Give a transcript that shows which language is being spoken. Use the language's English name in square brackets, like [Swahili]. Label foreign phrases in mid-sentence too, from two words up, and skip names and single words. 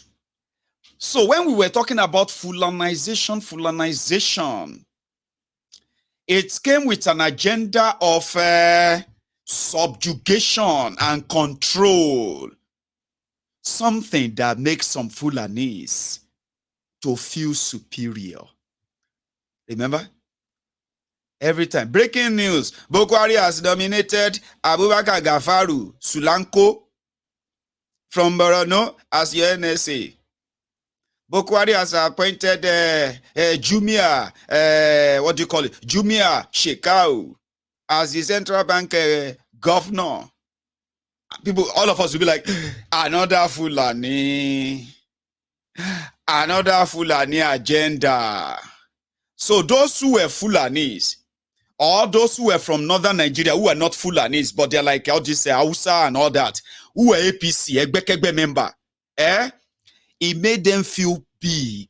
[English] So when we were talking about Fulanization, it came with an agenda of subjugation and control. Something that makes some Fulanis to feel superior. Remember? Every time. Breaking news. Bokwari has nominated Abubakar Gafaru Sulanko from Borno as your NSA. Bokwari has appointed Jumia, Jumia Shekau as the central bank governor. People, all of us will be like, another Fulani agenda. So those who were Fulanis, All those who were from northern Nigeria, who are not Fulanis, but they're like all this Hausa and all that, who were APC, Egbekegbe member, it made them feel big.